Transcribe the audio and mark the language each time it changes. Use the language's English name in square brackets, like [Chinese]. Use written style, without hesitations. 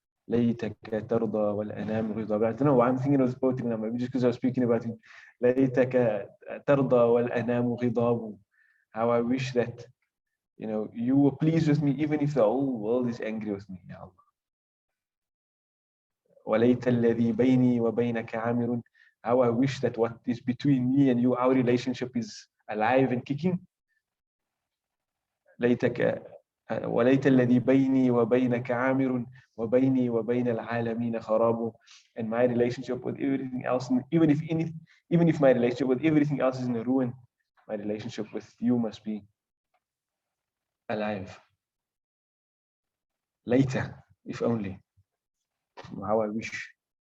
[Arabic] ليتك ترضى والأنام غضاب. [English] I don't know why I'm thinking of this poetry now, maybe just because I was speaking about it. [Arabic] ليتك ترضى والأنام غضاب. [English] How I wish that you were pleased with me even if the whole world is angry with me, Ya Allah. [Arabic] وليت الذي بيني وبينك عامر. [English] How I wish that what is between me and you, our relationship is alive and kicking. [Arabic] ليتك وليت الذي بيني وبينك عامر وبيني وبين العالمين خراب. [English] And my relationship with everything else, even if my relationship with everything else is in a ruin, my relationship with you must be alive. Later, if only. How I wish.